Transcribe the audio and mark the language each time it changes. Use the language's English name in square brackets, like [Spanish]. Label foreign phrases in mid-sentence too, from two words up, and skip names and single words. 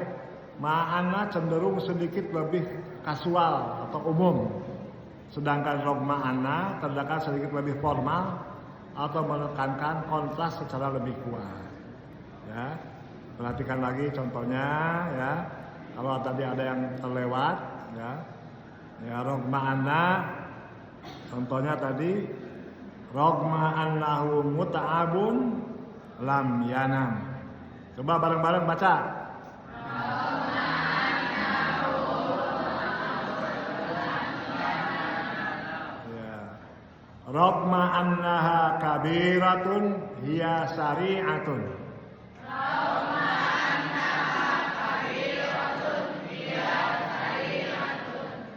[Indonesian] Ma'ana cenderung sedikit lebih kasual atau umum, sedangkan [Arabic] رغم أن [Indonesian] terdapat sedikit lebih formal atau menekankan kontras secara lebih kuat. Ya, perhatikan lagi contohnya ya. Kalau tadi ada yang terlewat, ya [Arabic] رغم أن, [Indonesian] contohnya tadi [Arabic] رغم أنه متعب لم ينم. [Indonesian] Coba bareng-bareng baca. [Arabic] رغم أنها كبيرة هي سريعة. رغم أنها كبيرة هي سريعة.